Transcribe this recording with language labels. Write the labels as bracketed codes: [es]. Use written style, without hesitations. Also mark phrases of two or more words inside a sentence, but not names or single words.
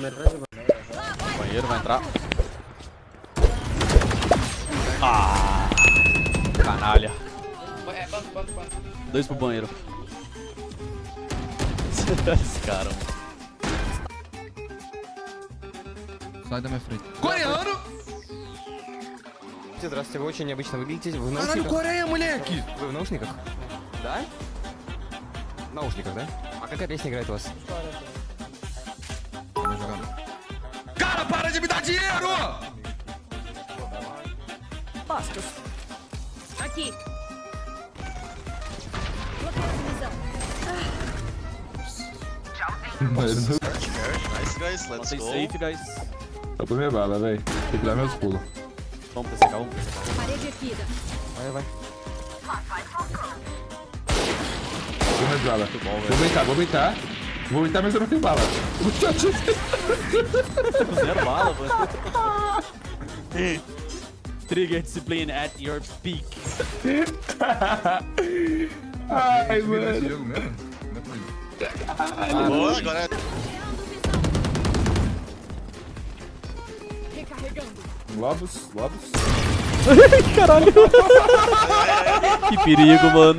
[pt] O banheiro vai entrar. Ah! Canalha. Bando. 2 pro banheiro. Esse cara, mano. Sai da minha frente. Coreano! [ru] Здравствуйте, вы очень необычно выглядите. Вы в [pt] Caralho, [ru] наушниках? [pt] Coreia, moleque! [ru] Вы в наушниках? Да? В наушниках, да? А какая песня играет у вас? [pt] Cara, para de me dar dinheiro! Postos. Aqui. Localização. [en] Nice, guys. Let's Stay go. safe, guys. [pt] Eu tô minha bala, velho. Tem que dar meus pulos. Vamos PCK, vamos PCK. Parede aqui. Vai. Tô minha bala. Muito bom, velho. Vou beitar. Mas eu não tenho bala. Zero bala, mano. [en] Trigger discipline at your peak. [pt] Ai, Esse mano. jogo mesmo? Não é comigo. Boa, agora é... Recarregando. Lobos. Caralho. Que perigo, mano.